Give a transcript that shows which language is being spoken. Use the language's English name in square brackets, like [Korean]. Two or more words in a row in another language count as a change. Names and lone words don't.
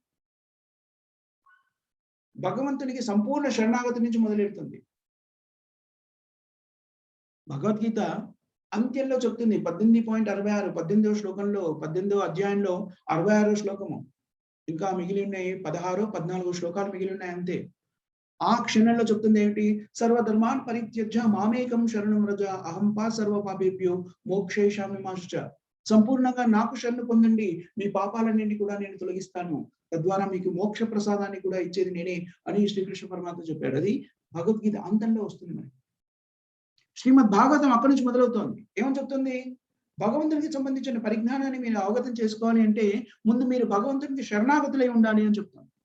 [Telugu] భగవంతునికి సంపూర్ణ శరణాగతి నుంచి మొదలెడుతుంది. భగవద్గీత అంత్యంలో చెప్తుంది 18.66 18వ శ్లోకంలో 18వ అధ్యాయంలో 66వ శ్లోకము, ఇంకా మిగిలి ఉన్నాయి 16 14 శ్లోకాలు మిగిలి ఉన్నాయి అంతే. ఆ క్షణంలో చెప్తుంది ఏమిటి? [Sanskrit] సర్వధర్మాన్ పరిత్యజ్య మామేకం శరణం వ్రజ అహం సర్వ పాపేభ్యో మోక్షయిష్యామి మా శుచ. [Telugu] సంపూర్ణంగా నాకు శరణు పొందండి, మీ పాపాలన్నింటినీ కూడా నేను తొలగిస్తాను, తద్వారా మీకు మోక్ష ప్రసాదాన్ని కూడా ఇచ్చేది నేనే అని శ్రీకృష్ణ పరమాత్మ చెప్పాడు. అది భగవద్గీత అంతంలో వస్తుంది మనకి. శ్రీమద్ భాగవతం అక్కడి నుంచి మొదలవుతోంది. ఏమని చెప్తుంది? భగవంతునికి సంబంధించిన పరిజ్ఞానాన్ని మీరు అవగతం చేసుకోవాలి అంటే ముందు మీరు భగవంతునికి శరణాగతులై ఉండాలి అని చెప్తాను.